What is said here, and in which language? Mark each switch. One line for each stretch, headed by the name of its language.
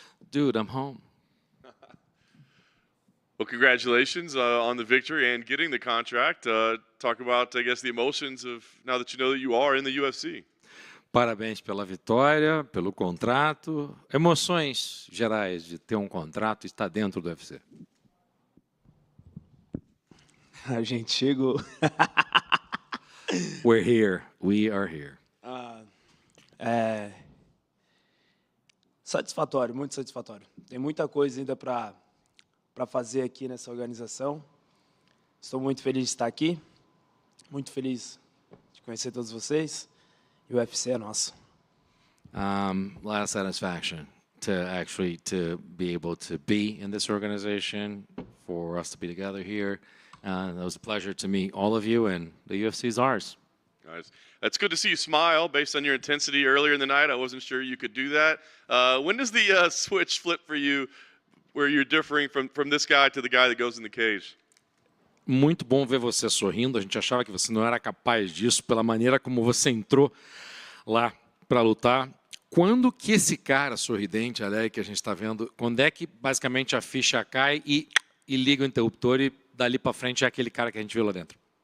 English: Dude, I'm home. Well, congratulations on the victory and getting the contract. Talk about, I guess, the emotions of now that you know that you are in the UFC.
Portuguese: Parabéns pela vitória, pelo contrato. Emoções gerais de ter contrato e estar dentro do UFC. A gente chegou.
English: We're here. We are here.
Portuguese: Satisfatório, muito satisfatório. Tem muita coisa ainda para fazer aqui nessa organização. Estou muito feliz de estar aqui, muito feliz de conhecer todos vocês. E o UFC é nosso.
English: Lot of satisfaction to be able to be in this organization, for us to be together here. It was a pleasure to meet all of you, and the UFC is ours. Guys, it's good to see you smile based on your intensity earlier in the night. I wasn't sure you could do that. When does the switch flip for you where you're differing from this guy to the guy that goes in the cage?
Portuguese: Muito bom ver você sorrindo. A gente achava que você não era capaz disso pela maneira como você entrou lá para lutar. Quando que esse cara sorridente, Alec, que a gente está vendo, quando é que basicamente a ficha cai e liga o interruptor e dali para frente é aquele cara que a gente viu lá dentro?